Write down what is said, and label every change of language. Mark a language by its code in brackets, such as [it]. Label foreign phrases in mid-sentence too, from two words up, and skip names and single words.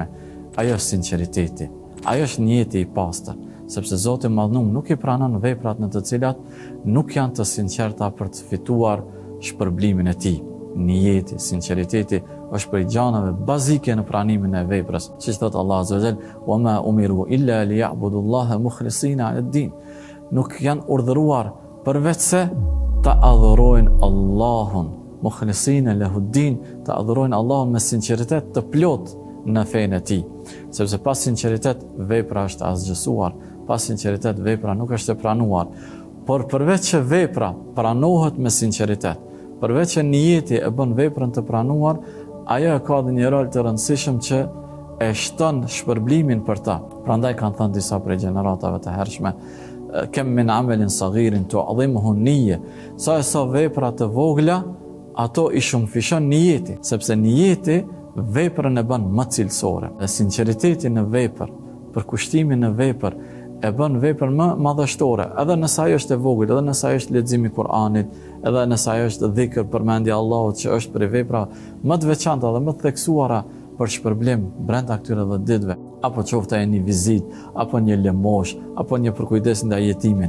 [sq] Ajo është sinqeriteti, ajo është niyeti i pastër, sepse Zoti i Madhnuar nuk i pranon veprat në të cilat nuk janë të sinqerta për të fituar shpërblimin e tij. Niyeti, sinqeriteti është prej gjanave bazike në pranimin e veprës, siç thot Allah [ar] عز وجل: "وما أمروا إلا ليعبدوا الله مخلصين على الدين." [sq] Nuk janë urdhëruar përveç se ta adhurojnë Allahun, [ar] مخلصين له الدين, [sq] ta adhurojnë Allahun me sinqeritet të plot në fenë e tij. Sepse pas sinqeritet vepra është asgjësuar, pas sinqeritet vepra nuk është e pranuar. Por përveç që vepra pranohet me sinqeritet, përveç që niyeti e bën veprën të pranuar, ajo e ka dhe një rol të rëndësishëm që e shton shpërblimin për ta. Prandaj kanë thënë disa prej gjeneratave të hershme, [ar] كم من عمل صغير تعظمه النية, [sq] sa vepra të vogla ato i shumëfishon niyeti, sepse niyeti veprën e bën më cilësore. Sinqeriteti në vepër, përkushtimi në vepër e bën veprën më madhështore, edhe nëse ajo është e vogël, edhe nëse ajo është leximi i Kuranit, edhe nëse ajo është dhikr, përmendja e Allahut, që është për vepra më të veçanta dhe më të theksuara për shpërblim brenda këtyre 10 ditëve, apo qoftë e një vizitë, apo një lëmosh, apo një përkujdes ndaj jetimin.